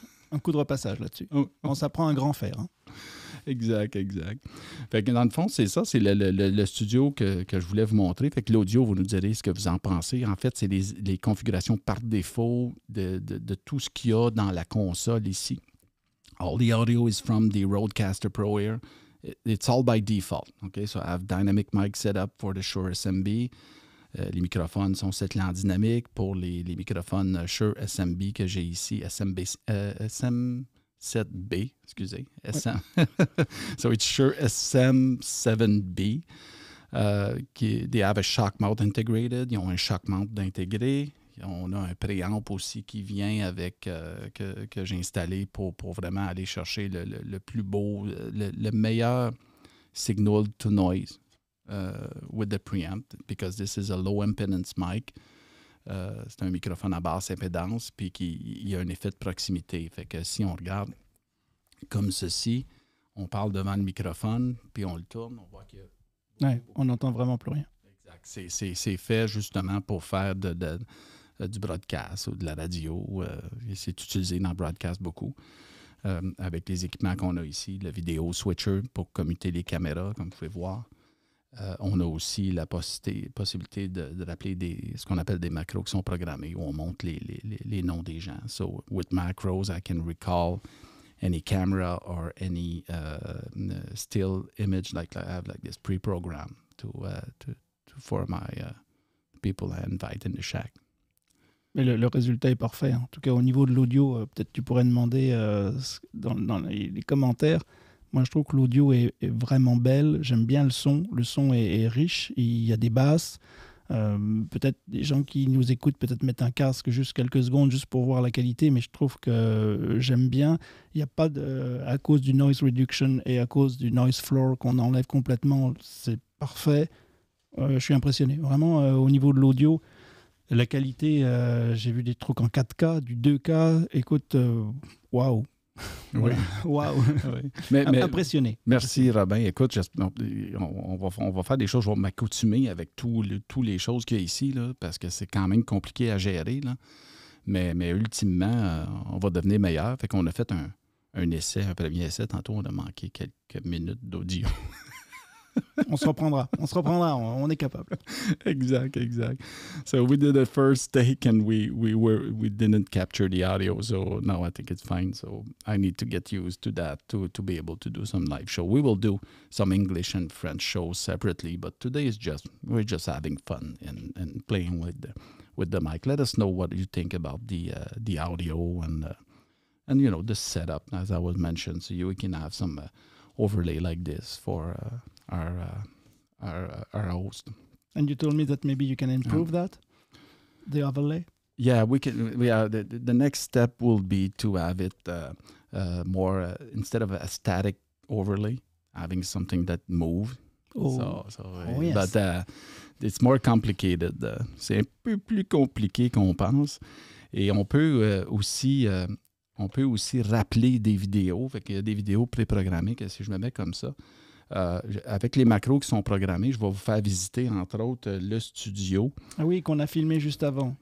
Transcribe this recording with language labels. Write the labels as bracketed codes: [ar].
[fr] Un coup de repassage là-dessus. On s'apprend un grand fer. Hein? Exact. Fait que dans le fond, c'est ça, c'est le studio que je voulais vous montrer. Fait que l'audio, vous nous direz ce que vous en pensez. En fait, c'est les configurations par défaut de tout ce qu'il y a dans la console ici. [en] All the audio is from the Rodecaster Pro here. It's all by default. Okay, so I have dynamic mic set up for the Shure SMB. [fr] Les microphones sont settés en dynamique pour les microphones Shure SMB que j'ai ici, SM7B, excusez. [en] SM. So it's Shure SM7B. They have a shock mount integrated. [fr] Ils ont un shock mount intégré. On a un préamp aussi qui vient avec, que j'ai installé pour vraiment aller chercher le plus beau, le meilleur signal to noise. [en] With the preamp, because this is a low impedance mic. [fr] C'est un microphone à basse impédance, puis il y a un effet de proximité. Fait que si on regarde comme ceci, on parle devant le microphone, puis on le tourne, on voit que... Ouais, on n'entend vraiment plus rien. Exact. C'est fait justement pour faire du broadcast ou de la radio. C'est utilisé dans le broadcast beaucoup. Avec les équipements qu'on a ici, le vidéo switcher pour commuter les caméras, comme vous pouvez voir. On a aussi la possibilité de rappeler ce qu'on appelle des macros qui sont programmés, où on montre les noms des gens. [en] So, with macros, I can recall any camera or any still image like I have like this pre-program for my people I invite in the shack. [fr] Mais le résultat est parfait. Hein. En tout cas, au niveau de l'audio, peut-être tu pourrais demander dans les commentaires. Moi, je trouve que l'audio est vraiment belle. J'aime bien le son. Le son est riche. Il y a des basses. Peut-être des gens qui nous écoutent, peut-être mettre un casque juste quelques secondes juste pour voir la qualité, mais je trouve que j'aime bien. Il n'y a pas de, à cause du noise reduction et à cause du noise floor qu'on enlève complètement, c'est parfait. Je suis impressionné. Vraiment, au niveau de l'audio, la qualité, j'ai vu des trucs en 4K, du 2K. Écoute, waouh. Oui. Waouh. Oui. Mais impressionné. Merci, Robin. Écoute, on va faire des choses. Je vais m'accoutumer avec toutes les choses qu'il y a ici, là, parce que c'est quand même compliqué à gérer. Là. Mais ultimement, on va devenir meilleur. Fait qu'on a fait un essai, un premier essai. Tantôt, on a manqué quelques minutes d'audio. On se reprendra, on est capable. Exact. [en] So we did a first take and we didn't capture the audio, so now I think it's fine. So I need to get used to that to be able to do some live show. We will do some English and French shows separately, but today is we're just having fun and playing with the mic. Let us know what you think about the audio and you know the setup as I was mentioned, so we can have some overlay like this for our host. And you told me that maybe you can improve that, the overlay. Yeah, we can. The next step will be to have it more instead of a static overlay, having something that moves. Oh. Yes. But it's more complicated. [fr] C'est un peu plus compliqué qu'on pense. Et on peut aussi rappeler des vidéos. Fait qu'il y a des vidéos préprogrammées que si je me mets comme ça. Avec les macros qui sont programmés, je vais vous faire visiter, entre autres, le studio. Ah oui, qu'on a filmé juste avant.